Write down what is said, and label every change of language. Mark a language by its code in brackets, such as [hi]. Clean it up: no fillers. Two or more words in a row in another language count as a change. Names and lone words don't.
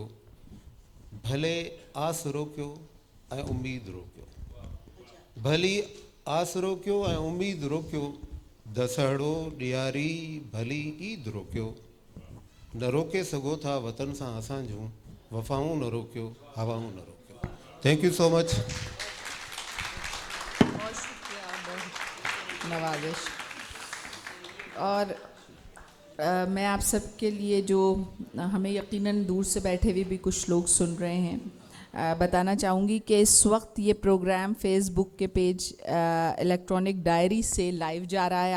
[sd] भले आस रोकियो ऐं उम्मीद रोकियो, भली आस रोकियो ऐं उम्मीद रोकियो, दसहड़ो ॾियारी भली ईद रोकियो, न रोके सघो था वतन सां असां जूं वफ़ाऊं न रोकियो हवाऊं न रोकियो। [en] Thank you so much. [hi] बहुत शुक्रिया, बहुत नवाजिश। और मैं आप सबके लिए, जो हमें यकीनन दूर से बैठे हुए भी कुछ लोग सुन रहे हैं, बताना चाहूँगी कि इस वक्त ये प्रोग्राम फेसबुक के पेज इलेक्ट्रॉनिक डायरी से लाइव जा रहा है।